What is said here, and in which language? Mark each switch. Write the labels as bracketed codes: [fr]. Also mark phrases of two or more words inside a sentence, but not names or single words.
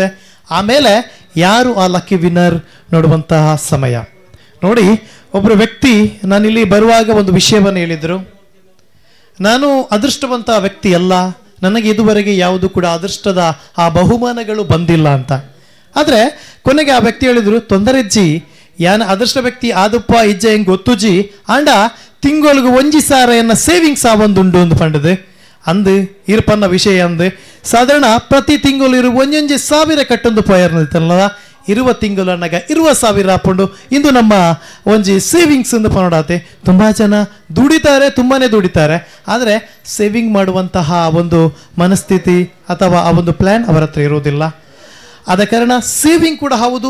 [kn] ಆಮೇಲೆ ಯಾರು ಆ ಲಕ್ಕಿ ವಿನ್ನರ್ ನೋಡುವಂತಹ ಸಮಯ ನೋಡಿ. ಒಬ್ಬರು ವ್ಯಕ್ತಿ ನಾನಿಲ್ಲಿ ಬರುವಾಗ ಒಂದು ವಿಷಯವನ್ನು ಹೇಳಿದರು, ನಾನು ಅದೃಷ್ಟವಂತ ವ್ಯಕ್ತಿ ಅಲ್ಲ, ನನಗೆ ಇದುವರೆಗೆ ಯಾವುದು ಕೂಡ ಅದೃಷ್ಟದ ಆ ಬಹುಮಾನಗಳು ಬಂದಿಲ್ಲ ಅಂತ. ಆದರೆ ಕೊನೆಗೆ ಆ ವ್ಯಕ್ತಿ ಹೇಳಿದ್ರು, [tcy] ತೊಂದರೆಜ್ಜಿ ಯಾನ ಅದೃಷ್ಟ ವ್ಯಕ್ತಿ ಆದಪ್ಪ ಇಜ್ಜೆ ಹೆಂಗೆ ಗೊತ್ತುಜಿ ಆಂಡ ತಿಂಗಳಿಗೆ 1,000 ಸೇವಿಂಗ್ಸ್ ಆವೊಂದುಂಡು ಒಂದು ಪಂಡದು ಅಂದು ಇರ್ಪನ್ನ ವಿಷಯ ಅಂದು ಸಾಧಾರಣ ಪ್ರತಿ ತಿಂಗಳು 1,000 ಕಟ್ಟೊಂದು ಪೋಯರ್ನಲ್ಲ 20 ತಿಂಗಳು ಅನ್ನಗ 20,000 ಹಾಕೊಂಡು ಇಂದು ನಮ್ಮ ಒಂಜಿ ಸೇವಿಂಗ್ಸ್ ಎಂದು ಪನೋಡಾತೆ. [kn] ತುಂಬ ಜನ ದುಡಿತಾರೆ, ತುಂಬಾನೇ ದುಡಿತಾರೆ, ಆದರೆ ಸೇವಿಂಗ್ ಮಾಡುವಂತಹ ಒಂದು ಮನಸ್ಥಿತಿ ಅಥವಾ ಆ ಒಂದು ಪ್ಲ್ಯಾನ್ ಅವರ ಹತ್ರ ಇರುವುದಿಲ್ಲ. ಆದ ಕಾರಣ ಸೇವಿಂಗ್ ಕೂಡ ಹೌದು.